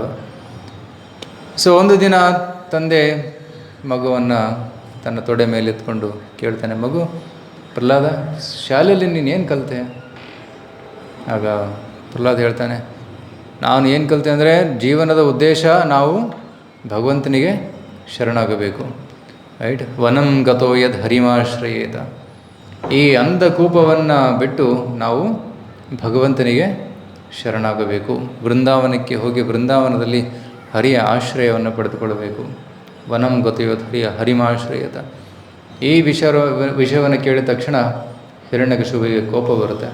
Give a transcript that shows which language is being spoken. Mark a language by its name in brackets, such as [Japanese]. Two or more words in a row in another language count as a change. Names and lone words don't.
[Kannada] ಸೊ ಒಂದು ದಿನ ತಂದೆ ಮಗುವನ್ನು ತನ್ನ ತೊಡೆ ಮೇಲೆ ಎತ್ಕೊಂಡು ಕೇಳ್ತಾನೆ, ಮಗು ಪ್ರಹ್ಲಾದ, ಶಾಲೆಯಲ್ಲಿ ನೀನು ಏನು ಕಲಿತೆ? ಆಗ ಪ್ರಹ್ಲಾದ ಹೇಳ್ತಾನೆ, ನಾನು ಏನು ಕಲಿತೆ ಅಂದರೆ ಜೀವನದ ಉದ್ದೇಶ ನಾವು ಭಗವಂತನಿಗೆ ಶರಣಾಗಬೇಕು. ರೈಟ್, [Sanskrit] ವನಂ ಗತೋ ಯದ್ ಹರಿಮಾಶ್ರಯೇತ. [Kannada] ಈ ಅಂಧಕೂಪವನ್ನು ಬಿಟ್ಟು ನಾವು ಭಗವಂತನಿಗೆ ಶರಣಾಗಬೇಕು. ವೃಂದಾವನಕ್ಕೆ ಹೋಗಿ ವೃಂದಾವನದಲ್ಲಿ ಹರಿಯ ಆಶ್ರಯವನ್ನು ಪಡೆದುಕೊಳ್ಳಬೇಕು. [Sanskrit] ವನಂ ಗತೋಯದ್ ಹರಿಮಾಶ್ರಯೇತ. [Kannada] ಈ ವಿಷಯವನ್ನು ಕೇಳಿದ ತಕ್ಷಣ ಹಿರಣ್ಯಕಶಿಪುವಿಗೆ ಕೋಪ ಬರುತ್ತೆ.